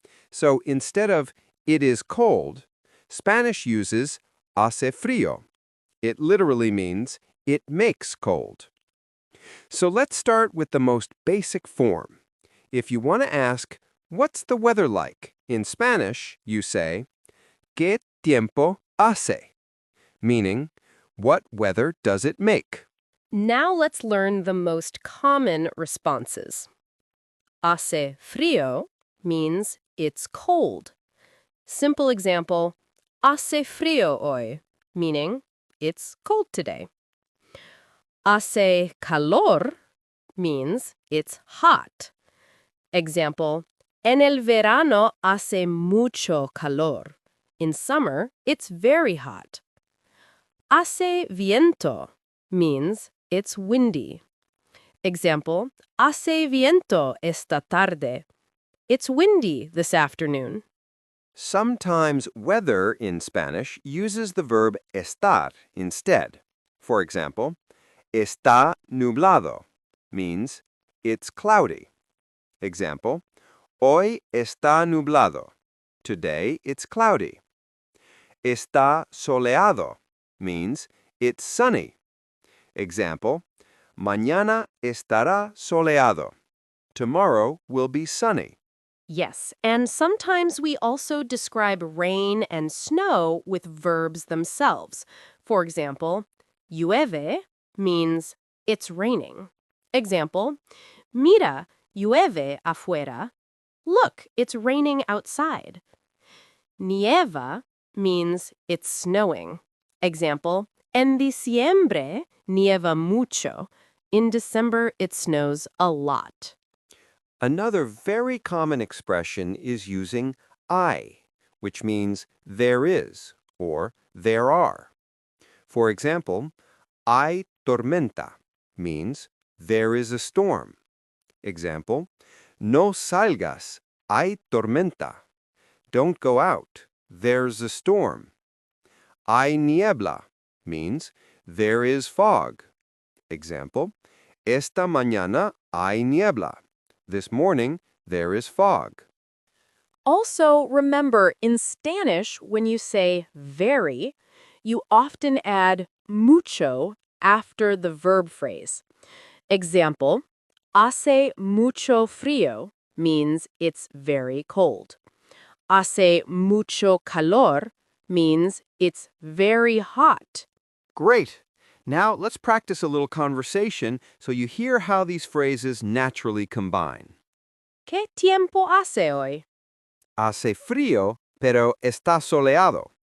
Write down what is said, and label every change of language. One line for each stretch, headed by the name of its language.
English: So instead of it is cold, Spanish uses
Spanish: hace frío.
English: It literally means it makes cold. So let's start with the most basic form. If you want to ask, what's the weather like? In Spanish, you say,
Spanish: ¿Qué tiempo hace?
English: Meaning, what weather does it make? Now let's learn the most common responses.
Spanish: Hace frío
English: means it's cold. Simple example,
Spanish: hace frío hoy,
English: meaning it's cold today.
Spanish: Hace calor
English: means it's hot.
Spanish: Example, en el verano hace mucho calor.
English: In summer, it's very hot.
Spanish: Hace viento
English: means it's windy.
Spanish: Example, hace viento esta tarde.
English: It's windy this afternoon. Sometimes weather in Spanish uses the verb estar instead. For example,
Spanish: está nublado
English: means it's cloudy. Example,
Spanish: hoy está nublado.
English: Today it's cloudy.
Spanish: Está soleado
English: means it's sunny.
Spanish: Example, mañana estará soleado.
English: Tomorrow will be sunny. Yes, and sometimes we also describe rain and snow with verbs themselves. For example, llueve means it's raining.
Spanish: Example, mira, llueve afuera.
English: Look, it's raining outside. Nieva means it's snowing.
Spanish: Example, en diciembre nieva mucho.
English: In December, it snows a lot. Another very common expression is using I, which means there is or there are. For example,
Spanish: hay tormenta
English: means there is a storm.
Spanish: Example, no salgas, hay tormenta.
English: Don't go out, there's a storm.
Spanish: Hay niebla
English: means there is fog.
Spanish: Example, esta mañana hay niebla.
English: This morning, there is fog. Also, remember, in Spanish, when you say very, you often add mucho after the verb phrase. Example,
Spanish: hace mucho frío
English: means it's very cold.
Spanish: Hace mucho calor
English: means it's very hot. Great! Now let's practice a little conversation so you hear how these phrases naturally combine.
Spanish: ¿Qué tiempo hace hoy? Hace frío, pero está soleado.